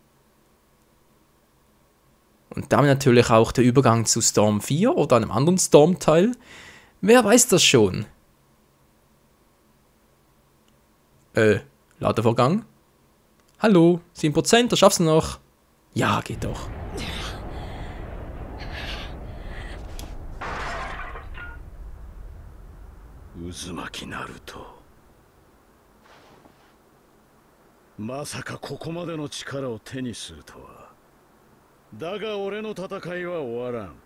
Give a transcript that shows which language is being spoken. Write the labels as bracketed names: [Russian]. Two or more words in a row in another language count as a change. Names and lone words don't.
[German] Und damit natürlich auch der Übergang zu Storm 4 oder einem anderen Storm-Teil. Wer weiß das schon? Ladevorgang. Hallo, 7%, das schaffst du noch. Ja, geht doch. Uzumaki Naruto. [Japanese] まさかここまでの力を手にするとは。だが俺の戦いは終わらん。